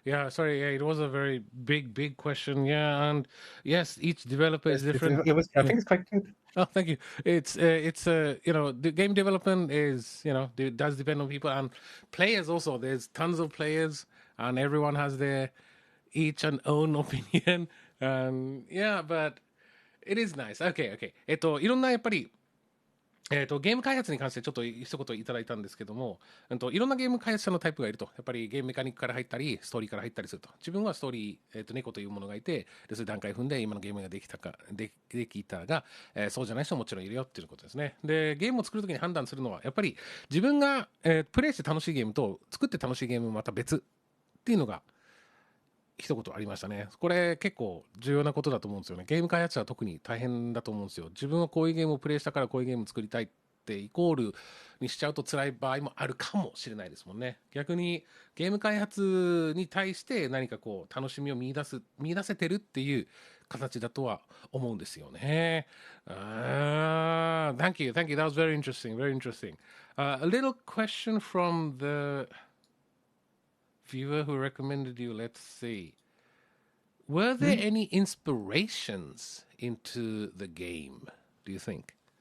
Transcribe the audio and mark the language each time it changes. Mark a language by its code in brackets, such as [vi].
[en] Sorry, it was a very big question. Yeah, and yes, each developer is Yes, different. it was. I think it's quite good. Oh, thank you. It's the game development is it does depend on people and players also. There's tons of players and everyone has their each and own opinion. But it is nice. Okay. [ja] いろんなやっぱりゲーム開発に関してちょっと一言いただいたんですけども、いろんなゲーム開発者のタイプがいると、やっぱりゲームメカニックから入ったり、ストーリーから入ったりすると。自分はストーリー、猫というものがいて、でそういう段階踏んで今のゲームができたが、そうじゃない人ももちろんいるよっていうことですね。で、ゲームを作るときに判断するのは、やっぱり自分が、プレイして楽しいゲームと作って楽しいゲームもまた別っていうのが、一言ありましたね。これ結構重要なことだと思うんですよね。ゲーム開発者は特に大変だと思うんですよ。自分はこういうゲームをプレイしたからこういうゲームを作りたいってイコールにしちゃうと辛い場合もあるかもしれないですもんね。逆にゲーム開発に対して何かこう楽しみを見出せてるっていう形だとは思うんですよね。 [en] Thank you. That was very interesting. A little question from the viewer who recommended you. Let's see. Were there any inspirations into the game, do you think?